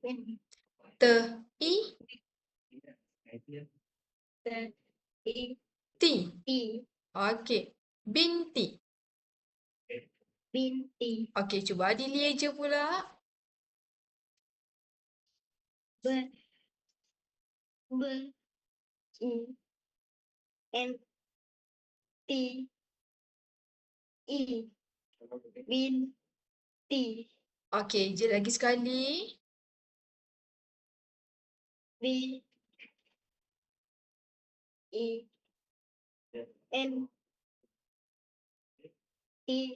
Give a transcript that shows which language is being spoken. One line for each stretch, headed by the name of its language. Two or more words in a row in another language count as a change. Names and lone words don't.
Malay: Te-i, I Ti. Ti. Okey. Binti. Binti. Okey, cuba Adilia je pula. Ber. Ber. I. N. T. I. Binti. Okey, je lagi sekali. B. I. N. T.